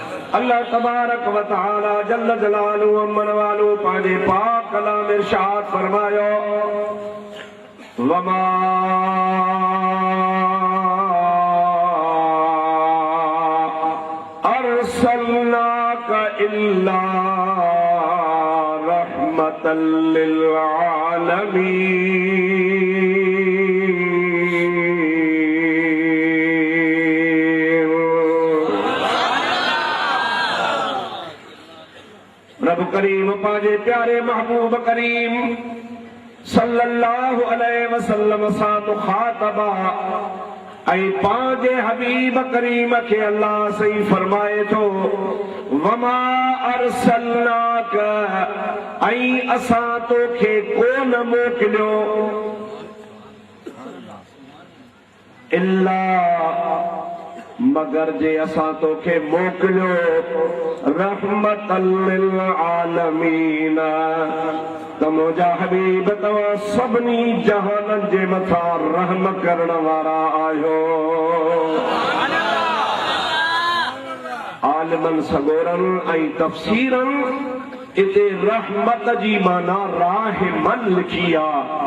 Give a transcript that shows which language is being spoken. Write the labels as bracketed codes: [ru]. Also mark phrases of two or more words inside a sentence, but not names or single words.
[ar] الله تبارك و تعالى جل جلاله [sd] अम्मन वालू पांजे पाक कलाम इरशाद फरमायो [ar] وما أرسلناك إلا رحمة للعالمين. [sd] रब करीम पांजे प्यारे महबूब करीम [ar] صلى الله عليه وسلم [sd] सां मुखातबा ऐं पांजे हबीब करीम के अल्लाह सही फरमाए थो [ar] وما أرسلناك [sd] ऐं असां तोखे कोन मोकिलियो इल्ला मगर जे असां तोखे मोकिलियो [ar] رحمة للعالمين [sd] त मुंहिंजा हबीब तव्हां सभिनी जहाननि जे मथां रहम करण वारा आहियो। आलिमनि सगोरनि ऐं तफ़सीरनि इते रहमत जी माना राहिमन लिखी आहे।